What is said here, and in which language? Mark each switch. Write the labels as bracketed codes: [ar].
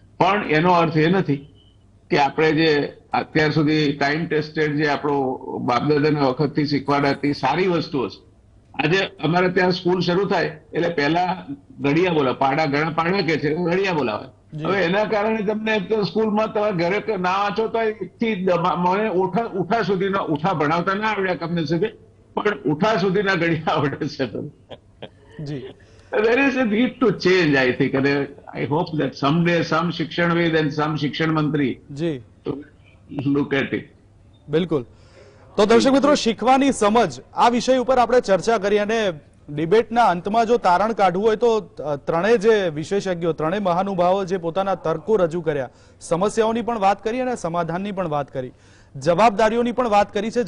[gu] પણ એનો અર્થ એ નથી કે આપણે જે અત્યાર સુધી ટાઈમ ટેસ્ટેડ જે આપણો બાપદાદાના વખતથી શીખવાડાતી સારી વસ્તુઓ છે, આજે અમારે ત્યાં સ્કૂલ શરૂ થાય એટલે પહેલા ઘડિયા બોલાવે, ઘણા પાડા કે છે, ઘડિયા બોલાવે. હવે એના કારણે તમને સ્કૂલમાં તમારે ઘરે ના વાંચો તો મને ઉઠા સુધીના, ઉઠા ભણાવતા ના આવડ્યા કમને સુધી, પણ ઉઠા સુધીના ઘડિયા આવડે છે. જી. [en] There is a need to change, I think, and I hope that someday some શિક્ષણવિદ and some [gu] શિક્ષણ મંત્રી જી [en] look at it. [gu] બિલકુલ. તો દર્શક મિત્રો, શીખવાની સમજ આ વિષય ઉપર આપણે ચર્ચા કરી, અને ડિબેટના અંતમાં જો તારણ કાઢવું હોય તો ત્રણેય જે વિશેષજ્ઞો, ત્રણેય મહાનુભાવો જે પોતાના તર્કો રજૂ કર્યા, સમસ્યાઓની પણ વાત કરી અને સમાધાનની પણ વાત કરી, જવાબદારીઓની પણ વાત કરી છે.